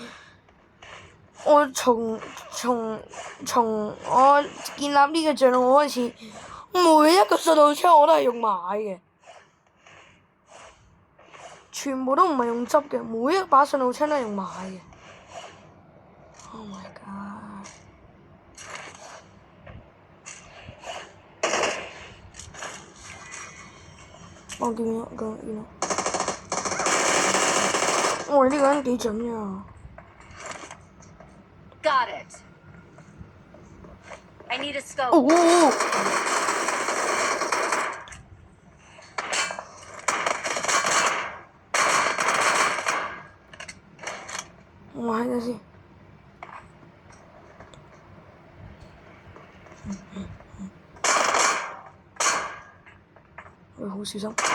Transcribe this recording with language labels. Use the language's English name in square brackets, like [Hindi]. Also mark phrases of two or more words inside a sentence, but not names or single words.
[Cantonese] 我從我建立呢個帳號開始，每一個信號槍我都係用買嘅，全部都唔係用執嘅，每一把信號槍都係用買嘅。 [English] Oh my god！ [Cantonese] 我見到我呢個人幾準呀！ [English] Got it. I need a scope. [Cantonese] 我睇下先。我好小心。